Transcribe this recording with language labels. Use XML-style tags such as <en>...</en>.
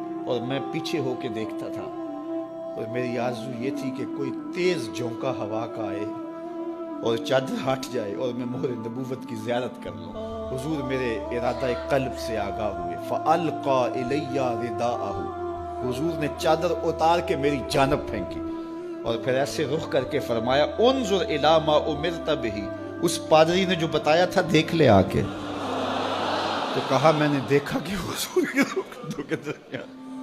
<ur>اور میں پیچھے ہو کے دیکھتا تھا اور میری آرزو یہ تھی کہ کوئی تیز جھونکا ہوا کا آئے اور چادر ہٹ جائے اور میں مہر نبوت کی زیارت کر لوں. حضور میرے ارادہ قلب سے آگاہ ہوئے.</ur> <ar>فَأَلْقَى إِلَيَّ رِدَاءَهُ.</ar> <ur>حضور نے چادر اتار کے میری جانب پھینکی اور پھر ایسے رخ کر کے فرمایا</ur> <ar>انظر الی ما امرت بہ.</ar> <ur>اس پادری نے جو بتایا تھا دیکھ لے آ کے. تو کہا میں نے دیکھا کہ حضور کے کندھوں کے درمیان</ur>